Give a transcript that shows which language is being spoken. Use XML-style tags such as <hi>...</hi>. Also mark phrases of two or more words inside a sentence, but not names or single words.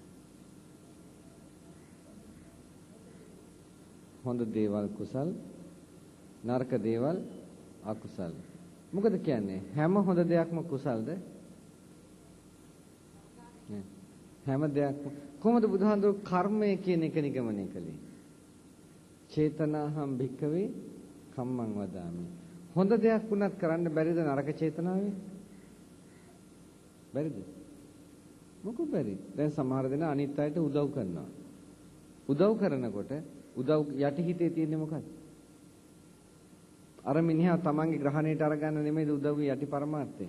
<si>හොඳ දේවල් කුසල් නරක දේවල් අකුසල්. මොකද කියන්නේ හැම හොඳ දෙයක්ම කුසල්ද? නෑ. හැම දෙයක්ම කොහොමද බුදුහාඳුර කර්මය කියන එක නිගමනය කළේ?</si> <pi>චේතනාහම් භික්කවේ කම්මං වදාමි.</pi> <si>හොඳ දෙයක් වුණත් කරන්න බැරිද නරක චේතනාවේ? බැරිද? මොකද බැරි? දැන් සමහර දෙනා අනිත් අයට උදව් කරනවා. උදව් කරනකොට උදව් යටි හිතේ තියෙන්නේ මොකක්ද? අර මිනිහා තමන්ගේ ග්‍රහණයට අරගන්න නෙමෙයිද උදව්වේ යටි පරමාර්ථය.</si>